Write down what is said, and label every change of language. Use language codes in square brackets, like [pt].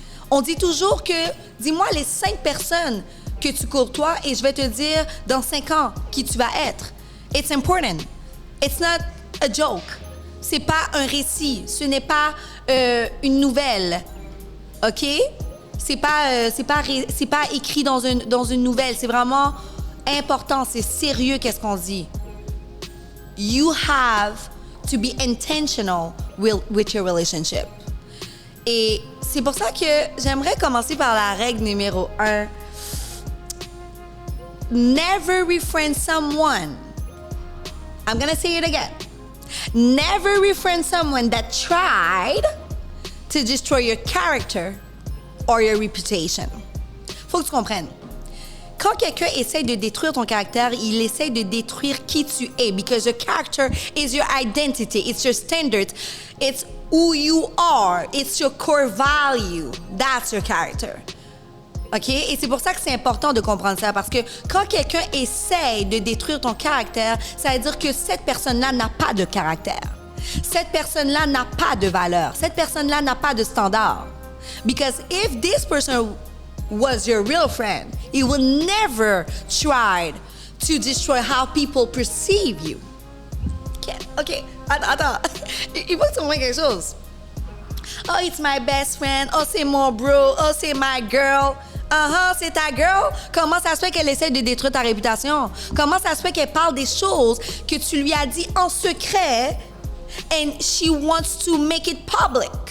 [fr] On dit toujours que, dis-moi les 5 personnes que tu courtoies et je vais te dire dans 5 ans qui tu vas être. [en] It's important. It's not a joke. [fr] C'est pas un récit. Ce n'est pas une nouvelle. OK? C'est pas écrit dans une nouvelle. C'est vraiment important. C'est sérieux qu'est-ce qu'on dit. [en] You have to be intentional with your relationship. [fr] Et c'est pour ça que j'aimerais commencer par la règle numéro 1. [en] Never befriend someone. I'm gonna say it again. Never befriend someone that tried to destroy your character or your reputation. [fr] Faut que tu comprennes. Quand quelqu'un essaie de détruire ton caractère, il essaie de détruire qui tu es. [en] Because your character is your identity. It's your standard. It's who you are. It's your core value. That's your character. OK? [fr] Et c'est pour ça que c'est important de comprendre ça. Parce que quand quelqu'un essaie de détruire ton caractère, ça veut dire que cette personne-là n'a pas de caractère. Cette personne-là n'a pas de valeur. Cette personne-là n'a pas de standard. [en] Because if this person was your real friend, he will never try to destroy how people perceive you. [fr] OK. Attends. Il faut que tu comprennes quelque chose. [en] Oh, it's my best friend. [fr] Oh, c'est mon bro. [en] Oh, c'est my girl. [fr] C'est ta girl. Comment ça se fait qu'elle essaie de détruire ta réputation? Comment ça se fait qu'elle parle des choses que tu lui as dit en secret [en] and she wants to make it public?